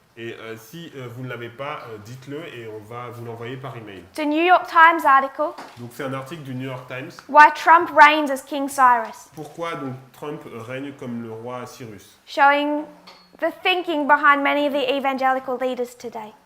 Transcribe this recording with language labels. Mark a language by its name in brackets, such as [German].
[French] Et si vous ne l'avez pas, dites-le et on va vous l'envoyer par email. [English] It's a New York Times article. [French] Donc c'est un article du New York Times. [English] Why Trump reigns as King Cyrus, [French] Pourquoi donc Trump règne comme le roi Cyrus? [English] showing the thinking behind many of the evangelical leaders today.